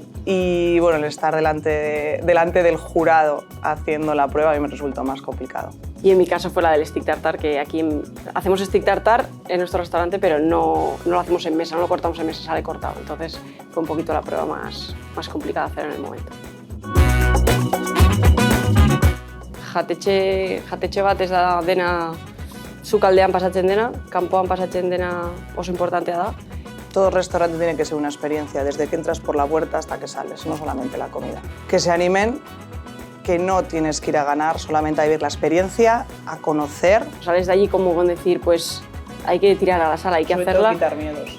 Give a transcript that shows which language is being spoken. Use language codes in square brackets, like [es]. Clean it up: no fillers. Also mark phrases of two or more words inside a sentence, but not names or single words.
[es] Y bueno, el estar delante del jurado haciendo la prueba a mí me resultó más complicado. Y en mi caso fue la del stick tartar, que aquí hacemos stick tartar en nuestro restaurante, pero no lo hacemos en mesa, no lo cortamos en mesa, sale cortado. Entonces fue un poquito la prueba más complicada de hacer en el momento. [eu] Jatetxe bat ez da dena sukaldean pasatzen dena, kanpoan pasatzen dena oso importantea da. [es] Todo restaurante tiene que ser una experiencia, desde que entras por la puerta hasta que sales, no solamente la comida. Que se animen, que no tienes que ir a ganar, solamente a vivir la experiencia, a conocer. Sales de allí como con decir, pues hay que tirar a la sala, hay que hacerla. Sobre todo quitar miedos.